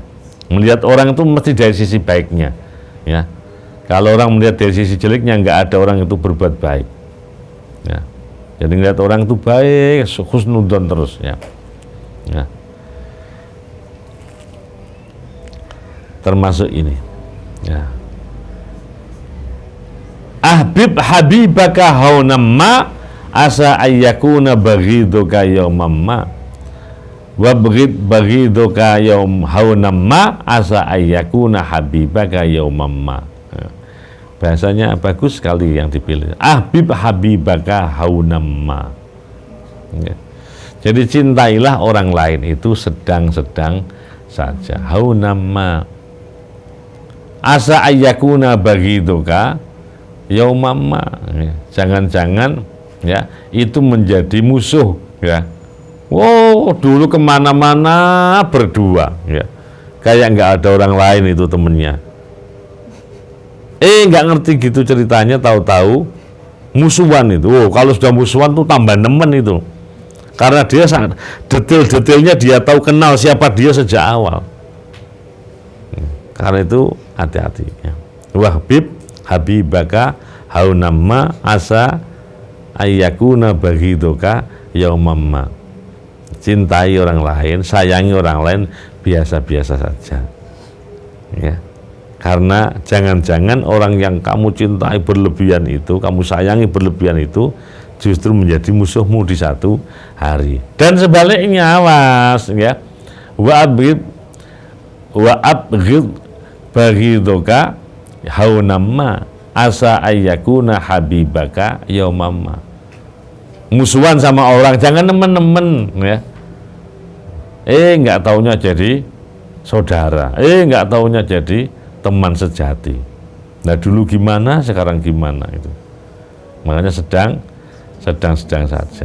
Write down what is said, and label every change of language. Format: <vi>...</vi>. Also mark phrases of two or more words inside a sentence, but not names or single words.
<id>Melihat orang itu mesti dari sisi baiknya, ya. Kalau orang melihat dari sisi jeleknya, nggak ada orang itu berbuat baik, ya. Jadi melihat orang itu baik, husnudzon terus, ya. Ya. Termasuk ini, ya.</id> <ar>أحبب حبيبك هونا ما عسى أن يكون بغيضك يوما ما وبغيضك يوم هونا ما عسى أن يكون حبيبك يوما ما.</ar> <id>Bahasanya bagus sekali yang dipilih.</id> <ar>أحبب حبيبك هونا ما, ya.</ar> <id>Jadi cintailah orang lain itu sedang-sedang saja,</id> <ar>هونا ما عسى أن يكون بغيضك يوما ما,</ar> <id>ya. Jangan-jangan, ya, itu menjadi musuh, ya. Wow, dulu kemana-mana berdua, ya. Kayak nggak ada orang lain itu temennya. Nggak ngerti gitu ceritanya, tahu-tahu musuhan itu. Oh, kalau sudah musuhan tuh tambah nemen itu. Karena dia sangat detail-detailnya dia tahu, kenal siapa dia sejak awal. Karena itu hati-hati, ya.</id> <ar>وأحبب حبيبك هونا ما عسى أن يكون بغيضك يوما ما.</ar> <id>Cintai orang lain, sayangi orang lain biasa-biasa saja, ya. Karena jangan-jangan orang yang kamu cintai berlebihan itu, kamu sayangi berlebihan itu, justru menjadi musuhmu di satu hari. Dan sebaliknya, awas, ya.</id> <ar>وأبغض بغيضك هونا ما عسى أن يكون حبيبك يوما ما.</ar> <id>Musuhan sama orang jangan nemen-nemen, ya. Nggak taunya jadi saudara, nggak taunya jadi teman sejati. Nah, dulu gimana, sekarang gimana itu. Makanya sedang saja.</id>